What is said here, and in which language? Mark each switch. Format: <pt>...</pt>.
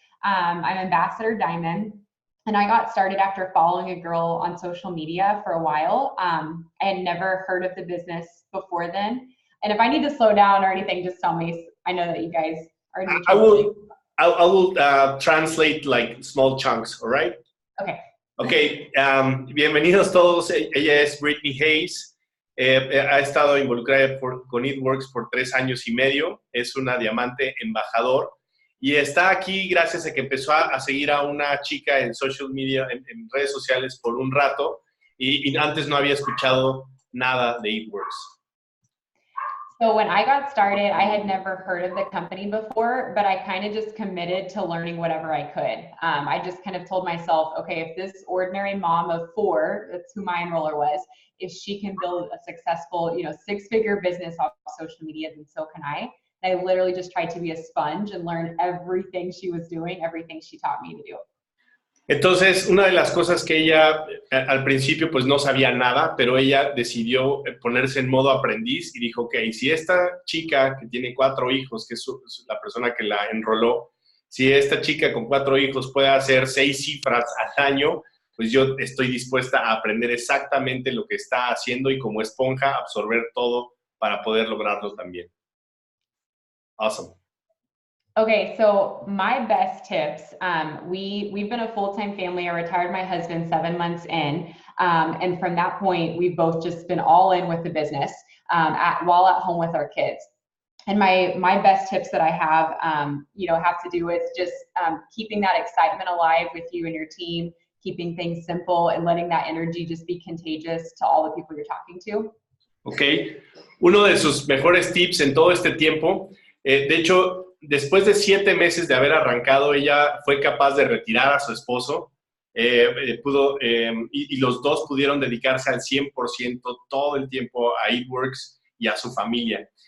<en>I'm Ambassador Diamond, and I got started after following a girl on social media for a while. I had never heard of the business before then. And if I need to slow down or anything, just tell me. I know that you guys are new. I will translate like small chunks, all right? Okay.</en> <es>Okay, bienvenidos todos. Ella es Brittany Hayes. Ha estado involucrada con It Works por 3 años y medio. Es una diamante embajador. Y está aquí gracias a que empezó a seguir a una chica en social media, en redes sociales por un rato. Y antes no había escuchado nada de It Works.</es> <en>So when I got started, I had never heard of the company before, but I kind of just committed to learning whatever I could. I just kind of told myself, okay, if this ordinary mom of 4, that's who my enroller was, if she can build a successful, 6-figure business off social media, then so can I. And I literally just tried to be a sponge and learn everything she was doing, everything she taught me to do.</en> <es>Entonces, una de las cosas que ella al principio pues no sabía nada, pero ella decidió ponerse en modo aprendiz y dijo, ok, si esta chica que tiene 4 hijos, que es la persona que la enroló, si esta chica con 4 hijos puede hacer 6 cifras al año, pues yo estoy dispuesta a aprender exactamente lo que está haciendo y como esponja absorber todo para poder lograrlo también.</es> <en>Awesome. Okay, so my best tips, we've been a full-time family. I retired my husband 7 months in, and from that point, we've both just been all in with the business while at home with our kids. And my best tips that I have, have to do with just keeping that excitement alive with you and your team, keeping things simple, and letting that energy just be contagious to all the people you're talking to.</en> <es>Okay, uno de sus mejores tips en todo este tiempo, de hecho, después de 7 meses de haber arrancado, ella fue capaz de retirar a su esposo, y los dos pudieron dedicarse al 100% todo el tiempo a It Works y a su familia.</es>